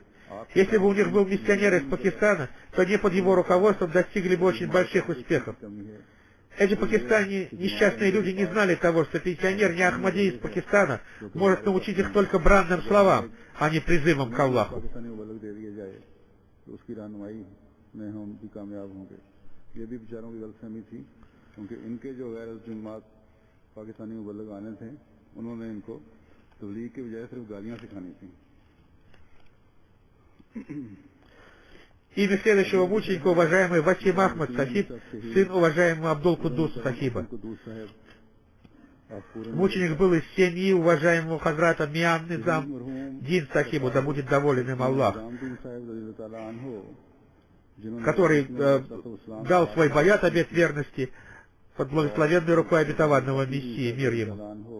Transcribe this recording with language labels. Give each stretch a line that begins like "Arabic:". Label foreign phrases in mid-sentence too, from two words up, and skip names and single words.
Russian: Если бы у них был миссионер из Пакистана, то они под его руководством достигли бы очень больших успехов. Эти пакистане, несчастные люди, не знали того, что миссионер не Ахмади из Пакистана может научить их только бранным словам, а не призывам к Аллаху.
Urdu: یہ بھی بیچاروں کی غلط فہمی تھی کیونکہ ان کے جو غیر مسلم پاکستانی مبلغ آنے تھے انہوں نے ان کو تبلیغ کے بجائے صرف گالیاں سکھانی تھی.
Russian: Имя следующего мученика, уважаемый Васим Ахмад Сахиб, сын уважаемого Абдул-Кудуса Сахиба. Мученик был из семьи уважаемого Хазрата Миан Низам Дин Сахибу, да будет доволен им Аллах, который дал свой баят, обет верности, под благословенной рукой обетованного Мессии, мир ему.